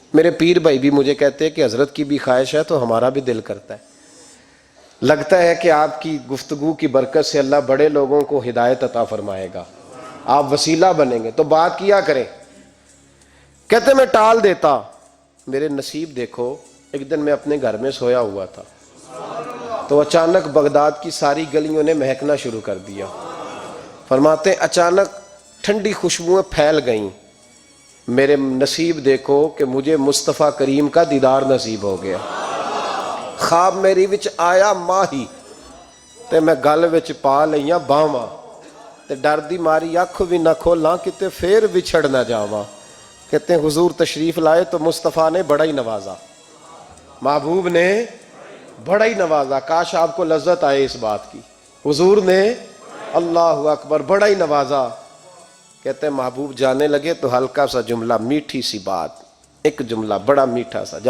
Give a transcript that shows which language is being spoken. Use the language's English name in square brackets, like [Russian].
[Urdu] میرے پیر بھائی بھی مجھے کہتے ہیں کہ حضرت کی بھی خواہش ہے تو ہمارا بھی دل کرتا ہے، لگتا ہے کہ آپ کی گفتگو کی برکت سے اللہ بڑے لوگوں کو ہدایت عطا فرمائے گا، آپ وسیلہ بنیں گے تو بات کیا کریں. کہتے میں ٹال دیتا. میرے نصیب دیکھو، ایک دن میں اپنے گھر میں سویا ہوا تھا تو اچانک بغداد کی ساری گلیوں نے مہکنا شروع کر دیا. فرماتے اچانک ٹھنڈی خوشبوئیں پھیل گئیں. میرے نصیب دیکھو کہ مجھے مصطفیٰ کریم کا دیدار نصیب ہو گیا. [Punjabi] خواب میری وچ آیا ماہی تے میں گل وچ پا لئیاں باواں تے ڈر دی ماری اکھ بھی نہ کھولاں کتے پھر بچھڑ نہ جاواں. [Urdu] کہتے ہیں حضور تشریف لائے تو مصطفیٰ نے بڑا ہی نوازا، محبوب نے بڑا ہی نوازا. کاش آپ کو لذت آئے اس بات کی. حضور نے اللہ اکبر بڑا ہی نوازا. کہتے ہیں محبوب جانے لگے تو ہلکا سا جملہ، میٹھی سی بات، ایک جملہ بڑا میٹھا سا.